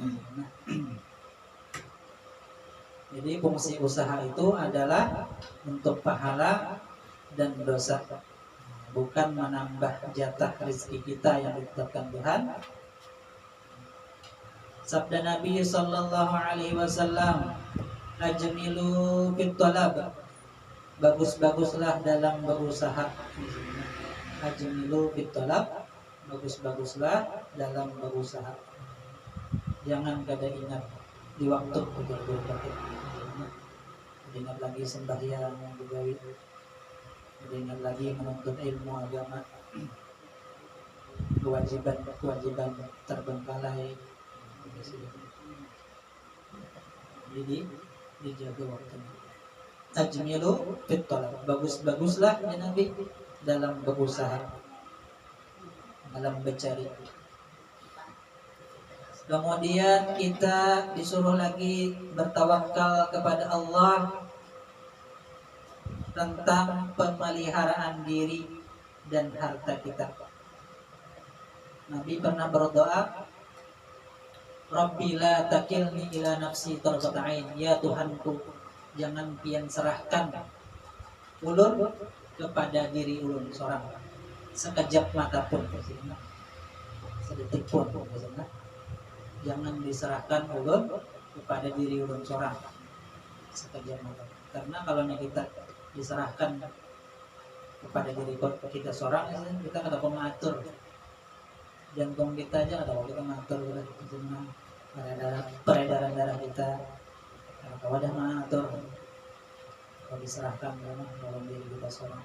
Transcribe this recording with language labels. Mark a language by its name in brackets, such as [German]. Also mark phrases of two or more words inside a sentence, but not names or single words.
[Indonesian] Jadi fungsi usaha itu adalah untuk pahala dan dosa, bukan menambah jatah rezeki kita yang ditetapkan Tuhan. Sabda Nabi [Arabic] sallallahu alaihi wasallam, ajmilu fit talab, [Indonesian] bagus-baguslah dalam berusaha. [Arabic] Ajmilu fit talab, [Indonesian] bagus-baguslah dalam berusaha. [Banjar] Jangan kada ingat di waktu betul-betul. Ingat lagi sembahyang begawi, ingat lagi menuntut ilmu agama, kewajiban terbengkalai. [Indonesian] Jadi dijaga waktunya. [Arabic] Ajmilu fit talab, [Indonesian] bagus-baguslah ya Nabi dalam berusaha, dalam mencari. Kemudian kita disuruh lagi bertawakal kepada Allah tentang pemeliharaan diri dan harta kita. Nabi pernah berdoa, [Arabic] Rabbi la takilni ila nafsi tarfata ain, [Banjar] ya Tuhanku, jangan pian serahkan ulun kepada diri ulun seorang sekejap mata pun, sedetik pun. Jangan diserahkan ulun kepada diri ulun seorang sekejap mata. Karena kalau kita diserahkan kepada diri kita seorang, kita kada mau mengatur jantung kita aja, kada mau kita mengatur peredaran darah kita, Kawadah mana atau kalau diserahkan dalam diri kita seorang.